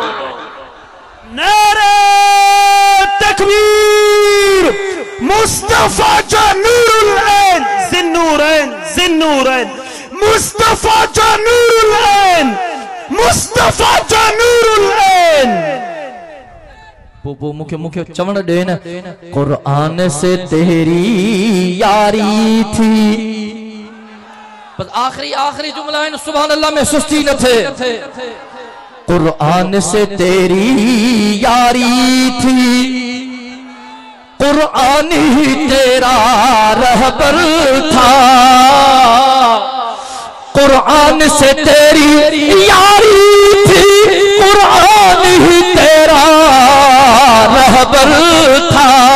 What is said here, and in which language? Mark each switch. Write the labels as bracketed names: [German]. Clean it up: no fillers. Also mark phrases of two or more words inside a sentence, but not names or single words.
[Sindhi] नारे तकबीर मुस्तफा जो नूरुल ऐन जिन्नूरैन जिन्नूरैन मुस्तफा जो नूरुल ऐन मुस्तफा जो नूरुल ऐन वो मुखे मुखे चवण दे न [Urdu] قرآن سے تیری یاری تھی بس آخری آخری جملہ ہے [Arabic] سبحان الله [Sindhi] में सुस्ती न थे [Urdu] قرآن سے تیری یاری تھی قرآن ہی تیرا رہبر تھا قرآن سے تیری یاری تھی قرآن ہی تیرا رہبر تھا